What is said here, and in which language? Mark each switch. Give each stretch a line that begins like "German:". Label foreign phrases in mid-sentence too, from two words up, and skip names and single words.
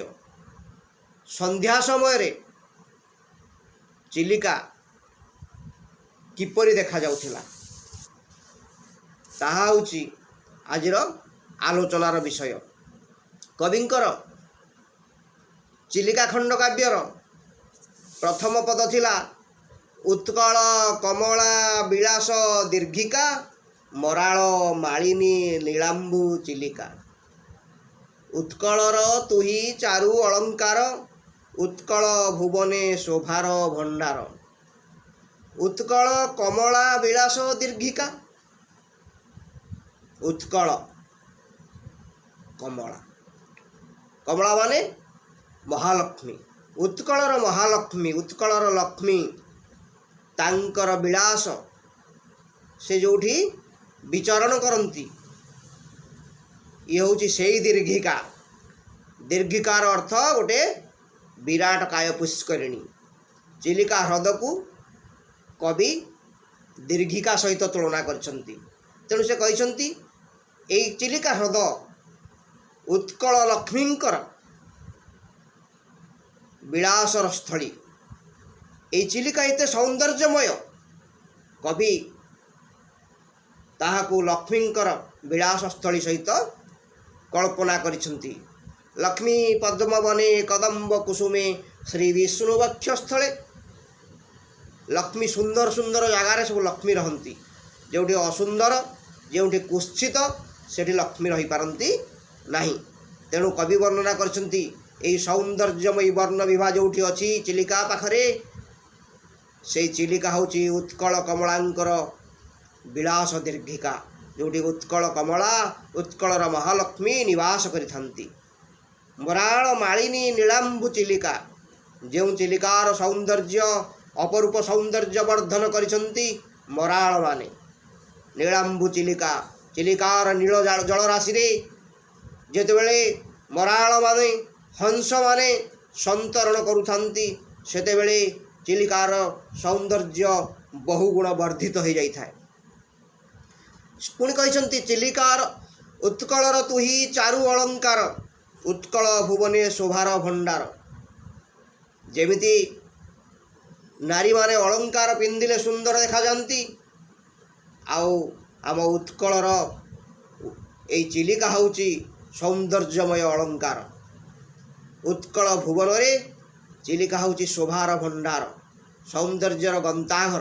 Odia: ସନ୍ଧ୍ୟା ସମୟରେ ଚିଲିକା କିପରି ଦେଖାଯାଉଥିଲା ତାହା ହେଉଛି ଆଜିର ଆଲୋଚନାର ବିଷୟ। କବିଙ୍କର ଚିଲିକା ଖଣ୍ଡ କାବ୍ୟର ପ୍ରଥମ ପଦ ଥିଲା ଉତ୍କଳ କମଳା ବିଳାସ ଦୀର୍ଘିକା ମରାଳ ମାଳିନୀ ନୀଳାମ୍ବୁ ଚିଲିକା। ଉତ୍କଳର ତୁହି ଚାରୁ ଅଳଙ୍କାର ଉତ୍କଳ ଭୁବନେ ଶୋଭାର ଭଣ୍ଡାର। ଉତ୍କଳ କମଳା ବିଳାସ ଦୀର୍ଘିକା। ଉତ୍କଳ କମଳା କମଳା ମାନେ ମହାଲକ୍ଷ୍ମୀ। ଉତ୍କଳର ମହାଲକ୍ଷ୍ମୀ ଉତ୍କଳର ଲକ୍ଷ୍ମୀ ତାଙ୍କର ବିଳାସ ସେ ଯେଉଁଠି ବିଚରଣ କରନ୍ତି ଏ ହୁଁ ସେ ଦୀର୍ଘିକା। ଦୀର୍ଘିକାର ଅର୍ଥ ଗୋଟେ ବିରାଟ କାୟ ପୁଷ୍କରିଣୀ। ଚିଲିକା ହ୍ରଦକୁ କବି ଦୀର୍ଘିକା ସହିତ ତୁଳନା କରୁଛନ୍ତି। ତେଣୁ ସେ କହନ୍ତି ଏହି ଚିଲିକା ହ୍ରଦ ଉତ୍କଳ ଲକ୍ଷ୍ମୀଙ୍କର ବିଳାସର ସ୍ଥଳୀ। ଏ ଚିଲିକା ଏତେ ସୌନ୍ଦର୍ଯ୍ୟମୟ କବି ତାହାକୁ ଲକ୍ଷ୍ମୀଙ୍କର ବିଳାସ ସ୍ଥଳୀ ସହିତ କଳ୍ପନା କରିଛନ୍ତି। ଲକ୍ଷ୍ମୀ ପଦ୍ମ ବନେ କଦମ୍ବ କୁସୁମେ ଶ୍ରୀ ବିଷ୍ଣୁ ବକ୍ଷ ସ୍ଥଳେ। ଲକ୍ଷ୍ମୀ ସୁନ୍ଦର ସୁନ୍ଦର ଜାଗାରେ ସବୁ ଲକ୍ଷ୍ମୀ ରହନ୍ତି। ଯେଉଁଠି ଅସୁନ୍ଦର ଯେଉଁଠି କୁତ୍ସିତ ସେଠି ଲକ୍ଷ୍ମୀ ରହି ପାରନ୍ତି ନାହିଁ। ତେଣୁ କବି ବର୍ଣ୍ଣନା କରୁଛନ୍ତି ଏଇ ସୌନ୍ଦର୍ଯ୍ୟମୟୀ ବର୍ଣ୍ଣ ବିଭା ଯେଉଁଠି ଅଛି ଚିଲିକା ପାଖରେ ସେ ଚିଲିକା ହେଉଛି ଉତ୍କଳ କମଳାଙ୍କର ବିଳାସ ଦୀର୍ଘିକା। ଯେଉଁଠି ଉତ୍କଳ କମଳା ଉତ୍କଳର ମହାଲକ୍ଷ୍ମୀ ନିବାସ କରିଥାନ୍ତି। ମରାଳ ମାଳିନୀ ନୀଳାମ୍ବୁ ଚିଲିକା। ଯେ ଚିଲିକାର ସୌନ୍ଦର୍ଯ୍ୟ ଅପରୂପ ସୌନ୍ଦର୍ଯ୍ୟ ବର୍ଦ୍ଧନ କରିଛନ୍ତି ମରାଳ ମାନେ ନୀଳାମ୍ବୁ ଚିଲିକା। ଚିଲିକାର ନୀଳ ଜଳରାଶିରେ ଯେତେବେଳେ ମରାଳ ମାନେ ହଂସମାନେ ସନ୍ତରଣ କରୁଥାନ୍ତି ସେତେବେଳେ ଚିଲିକାର ସୌନ୍ଦର୍ଯ୍ୟ ବହୁଗୁଣ ବର୍ଦ୍ଧିତ ହୋଇଯାଇଥାଏ। ପୁଣି କହନ୍ତି ଚିଲିକାର ଉତ୍କଳର ତୁହି ଚାରୁ ଅଳଙ୍କାର ଉତ୍କଳ ଭୁବନେ ଶୋଭାର ଭଣ୍ଡାର। ଯେମିତି ନାରୀମାନେ ଅଳଙ୍କାର ପିନ୍ଧିଲେ ସୁନ୍ଦର ଦେଖାଯାନ୍ତି ଆଉ ଆମ ଉତ୍କଳର ଏ ଚିଲିକା ହେଉଛି ସୌନ୍ଦର୍ଯ୍ୟମୟ ଅଳଙ୍କାର। ଉତ୍କଳ ଭୁବନରେ ଚିଲିକା ହେଉଛି ଶୋଭାର ଭଣ୍ଡାର ସୌନ୍ଦର୍ଯ୍ୟର ଗନ୍ତାଘର।